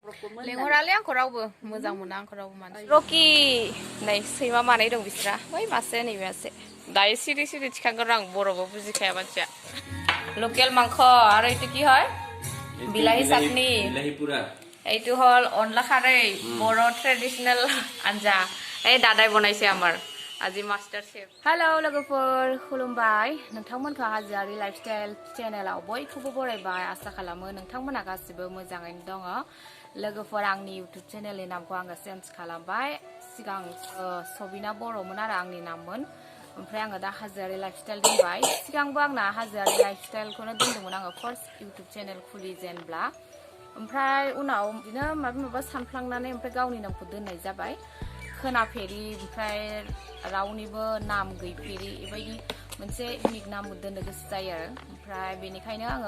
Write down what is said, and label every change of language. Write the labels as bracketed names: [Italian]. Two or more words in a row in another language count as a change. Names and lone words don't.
[Bodo] लेंहरालै आंखौ रावबो मोजां मोना आंखौ रावबो मानसि रकि नै सैमा मानै दं बिस्रा बै मासे नैबे मासे दायो सिरि सिरि थिखांगोन आं बर'बो बुजिखाया मानसिया लकेल मांख आरो [Assamese] এইটো কি হয় বিলাহী চাটনি এইটো হল অনলা খাरै বড় ট্রেডিশনাল আঞ্জা এই দাদাই বনাইছে আমার আজি [Bodo] मास्टार शेफ हेलो लोगोफोर खुलुमबाय नोंथांमोनखौ हाजोआरि लाइफस्टाइल चेनेलाव बयखौबो बरायबाय आसा खालामो नोंथांमोना गासिबो मोजाङैनो दङ लोगोफोर आंनि YouTube चेनेलनि नामखौ आङो चेन्ज खालामबाय सिगां सबिना बर'मोन आरो आंनि नाममोन ओमफ्राय आङो दा हाजोआरि लाइफस्टाइल दोनबाय सिगांबो आंना हाजोआरि लाइफस्टाइलखौनो दोनदोंमोन आङो फार्स्ट YouTube चेनेल खुलिजेनब्ला ओमफ्राय उनाव बिदिनो माबा सानफ्लांनानै ओमफ्राय गावनि नामखौ दोननाय जाबाय खोनाफेरि ओमफ्राय रावनिबो नाम गैफेरि बेबायदि मोनसे इउनिक नाम दोननो गोसो जायो आरो ओमफ्राय बेनिखायनो